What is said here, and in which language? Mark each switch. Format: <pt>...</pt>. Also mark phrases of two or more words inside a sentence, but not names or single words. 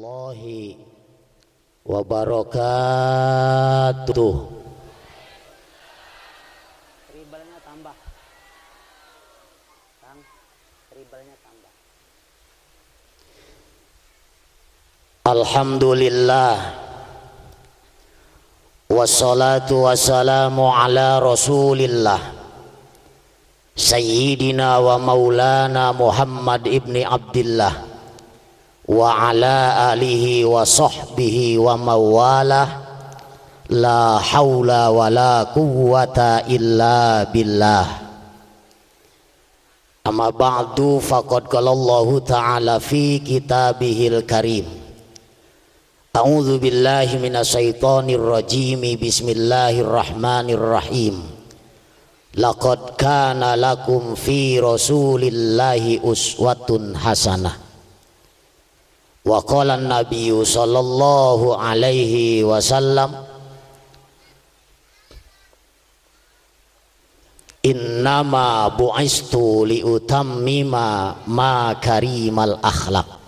<ar>ورحمة الله وبركاته.</ar> <id>Tribalnya tambah. Kang, tribalnya tambah.</id> <ar>الحمد لله والصلاة والسلام على رسول الله سيدنا ومولانا محمد ابن عبد الله وعلى آله وصحبه وموالاه. لا حول ولا قوة إلا بالله. أما بعد، فقد قال الله تعالى في كتابه الكريم. أعوذ بالله من الشيطان الرجيم. بسم الله الرحمن الرحيم. لقد كان لكم في رسول الله أسوة حسنة. وقال النبي صلى الله عليه وسلم، إنما بعثت لأتمم مكارم الأخلاق.</ar>